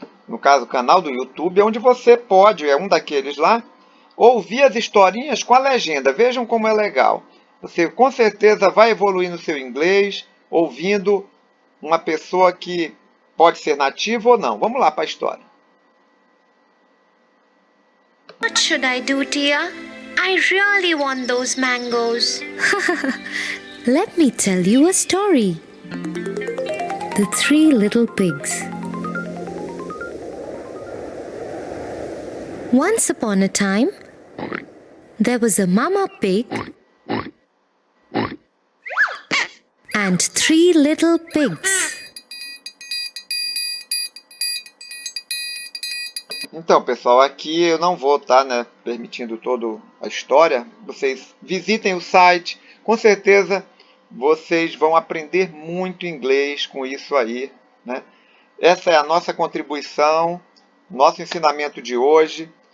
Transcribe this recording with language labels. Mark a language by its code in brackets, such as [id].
[pt] No caso, o canal do YouTube, onde você pode, é um daqueles lá, ouvir as historinhas com a legenda. Vejam como é legal. Você com certeza vai evoluir no seu inglês, ouvindo uma pessoa que pode ser nativa ou não. Vamos lá para a história. [en] What should I do, Tia? I really want those mangoes. Let me tell you a story. The Three Little Pigs. Once upon a time, there was a mama pig and three little pigs. [pt] Então, pessoal, aqui eu não vou estar, né, permitindo toda a história. Vocês visitem o site, com certeza vocês vão aprender muito inglês com isso aí, né? Essa é a nossa contribuição, nosso ensinamento de hoje.